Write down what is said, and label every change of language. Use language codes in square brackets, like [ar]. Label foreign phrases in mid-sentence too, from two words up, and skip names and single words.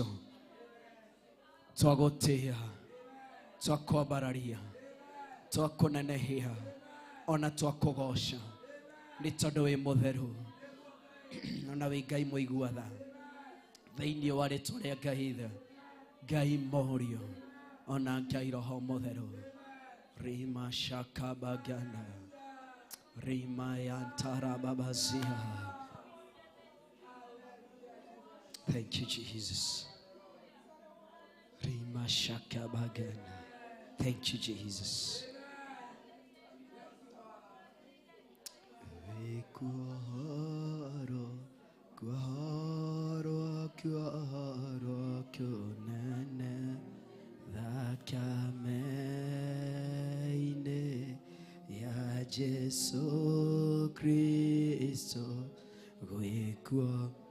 [ki] Twagũtĩĩa, twakwambararia, twakũnenehia, ona twakũgoca nĩ tondũ wĩ mũtheru, ona wĩ Ngai mũigua tha. Thĩinĩ wa rĩĩtwa rĩa Ngai Ithe, Ngai Mũriũ, ona Ngai Roho Mũtheru. Rima shakabaganda, rima yantara babazia. [en] Thank you, Jesus. Rima shakabaganda. Thank you, Jesus. Kuharo, kuharo, kuharo, kunene, dhakameine ya Jesu Kristo, gwikuo.